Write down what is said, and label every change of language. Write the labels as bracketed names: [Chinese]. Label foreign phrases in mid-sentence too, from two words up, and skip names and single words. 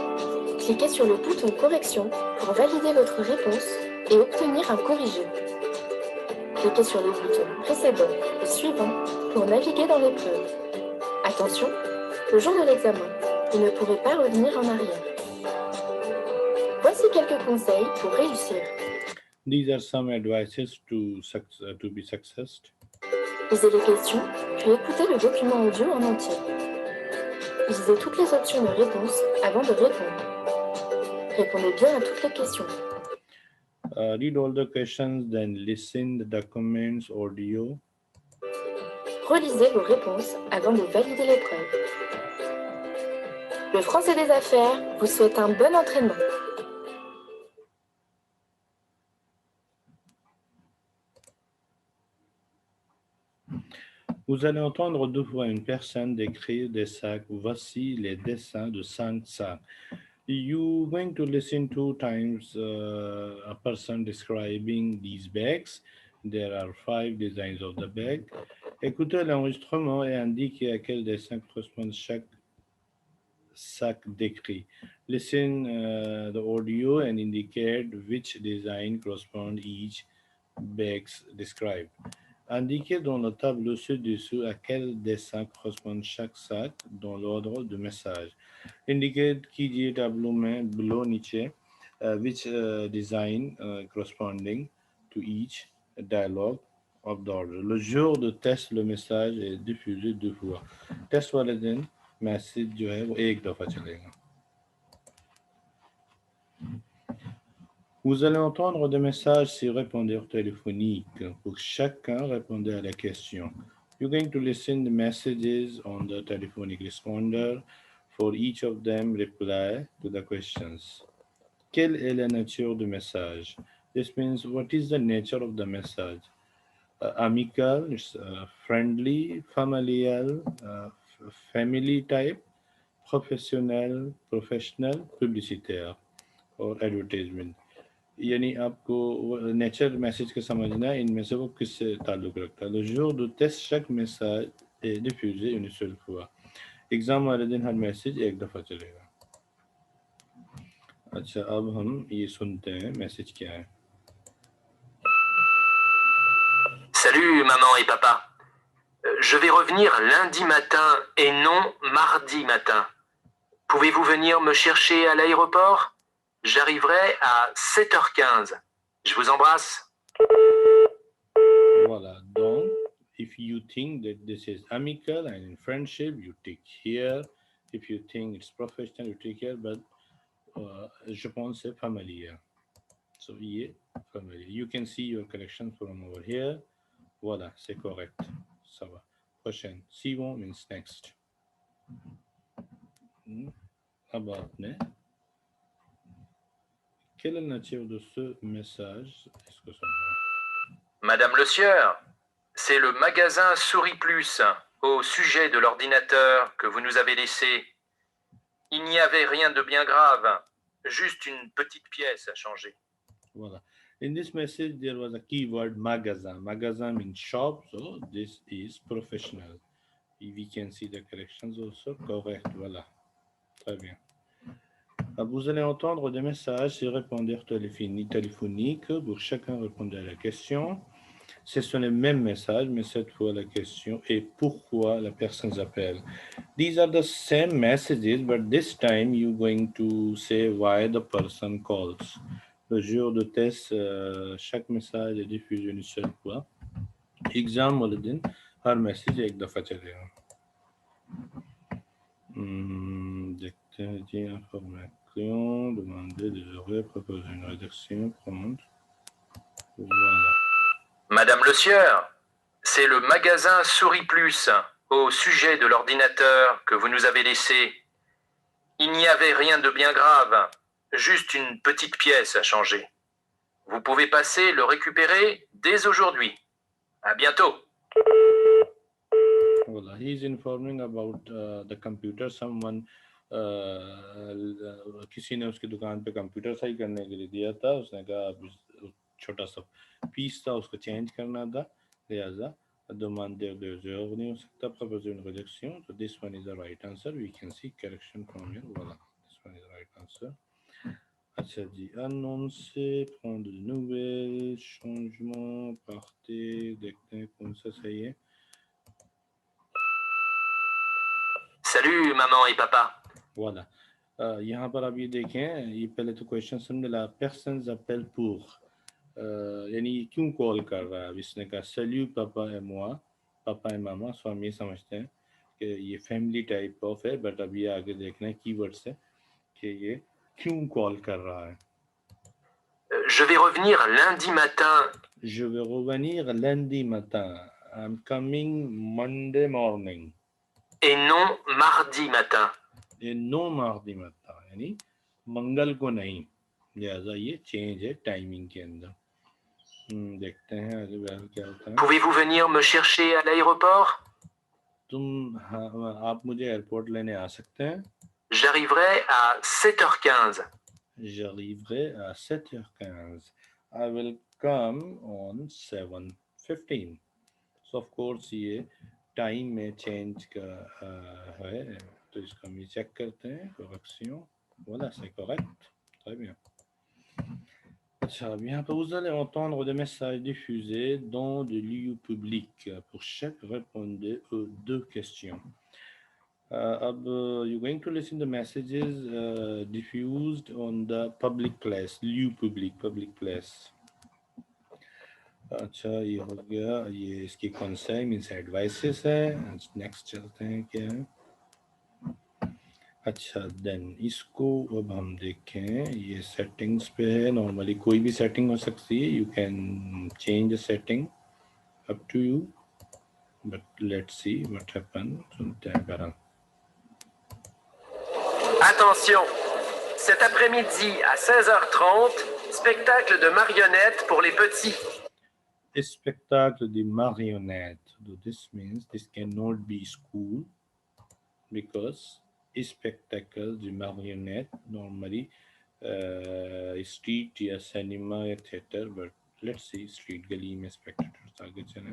[French] Cliquez sur le bouton correction pour valider votre réponse et obtenir un corrigé. Cliquez sur les boutons précédent et suivant pour naviguer dans l'épreuve. Attention, le jour de l'examen, vous ne pourrez pas revenir en arrière. Voici quelques conseils pour réussir. [English] These are some advices to be success. [French] Lisez les questions, puis écoutez le document audio en entier. Lisez toutes les options de réponse avant de répondre. Répondez bien à toutes les questions. [English] Read all the questions, then listen the documents audio. [French] Relisez vos réponses avant de valider l'épreuve. Le français des affaires vous souhaite un bon entraînement. Vous allez entendre deux fois une personne décrire des sacs. Voici les dessins de 5 sacs. [English] You're going to listen 2 times a person describing these bags. There are 5 designs of the bag. [French] Écoutez l'enregistrement et indiquez à quel dessin correspond chaque sac décrit. [English] Listen the audio and indicate which design correspond each bags described. [French] Indiquez dans le tableau ci-dessous à quel dessin correspond chaque sac dans l'ordre de message. [English] Indicate कीजिए tableau में below नीचे which design corresponding to each dialogue of the order. [French] Le jour de test, le message est diffusé 2 fois. [Hindi] Test वाले दिन मैसेज जो है वो एक दफ़ा चलेगा. [French] Vous allez entendre des messages sur répondeur téléphonique. Pour chacun, répondez à la question. [English] You're going to listen the messages on the telephonic responder. For each of them, reply to the questions. Quelle est la nature du message? This means what is the nature of the message? Amical, friendly, familial, family type, professionnel, professional, publicitaire, or advertisement. [Hindi] यानी आपको नेचर मैसेज का समझना है इनमें से वो किससे ताल्लुक़ रखता है. [French] Le jour de test chaque message est diffusé une seule fois. [Hindi] एग्ज़ाम वाले दिन हर मैसेज एक दफ़ा चलेगा. अच्छा, अब हम ये सुनते हैं मैसेज क्या है. [French] Salut maman et papa. Je vais revenir lundi matin et non mardi matin. Pouvez-vous venir me chercher à l'aéroport? J'arriverai à 7h15. Je vous embrasse. Voilà, donc [English] if you think that this is amical and in friendship, you take here. If you think it's professional, you take here. But [French] je pense c'est [English] familiar. So ये familiar. You can see your correction from over here. [French] Voilà, c'est correct. Ça va. Prochaine. [English] Suivant means next. [Hindi] अब आपने [French] quel est la nature de ce message? Est-ce que ça va? Madame Le Sieur, c'est le magasin Souris Plus au sujet de l'ordinateur que vous nous avez laissé. Il n'y avait rien de bien grave, juste une petite pièce à changer. Voilà. [English] In this message, there was a keyword magasin. Magasin means shop, so this is professional. We can see the corrections also. Correct, [French] voilà. Très bien. Vous allez entendre des messages sur répondeur téléphonique. Pour chacun répondre à la question. Ce sont les mêmes messages, mais cette fois la question est pourquoi la personne appelle. [English] These are the same messages, but this time you're going to say why the person calls. [French] Le jour de test, chaque message est diffusé une seule fois. [Hindi] एग्जाम वाले दिन हर मैसेज एक दफ़ा चलेगा. देखते हैं जी. [French] Information, demander des horaires, proposer une rédaction, prendre. Voilà. Madame Le Sieur, c'est le magasin Souris Plus au sujet de l'ordinateur que vous nous avez laissé. Il n'y avait rien de bien grave, juste une petite pièce à changer. Vous pouvez passer le récupérer dès aujourd'hui. À bientôt. [English] Well, he's informing about the computer. [Hindi] Someone किसी ने उसकी दुकान पे कंप्यूटर सही करने के लिए दिया था. उसने कहा छोटा सा पीस था, उसको चेंज करना था, लिहाजा [French] demander des heures [Hindi] नहीं हो सकता, [French] proposer une rédaction. [English] So this one is the right answer. We can see correction from here. Voilà, this one is the right answer. [Hindi] अच्छा जी. [French] annoncer, prendre de nouvelles, changement, partir. [Hindi] देखते हैं कौन सा सही है. [French] Salut maman et papa. Voilà. [Hindi] यहाँ पर आप ये देखें, ये पहले तो क्वेश्चन सुन मिला. [French] पर्सन appelle pour, [Hindi] यानी क्यों कॉल कर रहा है. इसने कहा सैल्यू पापा [French] et moi, [Hindi] पापा et मामा. सो हम ये समझते हैं कि ये [English] family type of [Hindi] है, बट अब ये आगे देखना है कीवर्ड से कि ये क्यों कॉल कर रहा है. [French] Je vais revenir lundi matin. Je vais revenir lundi matin. [English] I'm coming Monday morning. [French] Et non mardi matin. Et non mardi matin, [Hindi] यानी मंगल को नहीं. लिहाजा ये चेंज है टाइमिंग के अंदर. देखते हैं आगे क्या होता है. [French] Pouvez-vous venir me chercher à l'aéroport? [Hindi] आप मुझे एयरपोर्ट लेने आ सकते हैं. [French] J'arriverai à 7h15. J'arriverai à [English] 7h15. I will come on 7:15. So of course [Hindi] ये टाइम में चेंज का है, तो इसको हम चेक करते हैं. [French] correction. Voilà, c'est correct. Très bien. [Hindi] अच्छा, अब यहाँ पर [French] vous allez entendre des messages diffusés dans des lieux publics pour chaque répondeur aux deux questions. [English] अब you're going to listen the messages diffused on the public place, [French] lieu public, [English] public place. [Hindi] अच्छा, ये हो गया. ये इसकी conseil [English] means advices [Hindi] है. नेक्स्ट चलते हैं क्या है. अच्छा, देन इसको अब हम देखें. ये सेटिंग्स पे है. नॉर्मली कोई भी सेटिंग हो सकती है. [English] You can change the setting, Up to you, but let's see what happen. [Hindi] सुनते हैं बहरहाल. [French] Attention, cet après-midi à 16h30, spectacle de marionnettes pour les petits. Spectacle de marionnettes. [English] This means this cannot be school because [French] spectacle de marionnette [English] normally street या cinema या theater, but let's see street [Hindi] गली में [English] spectators आगे चलें.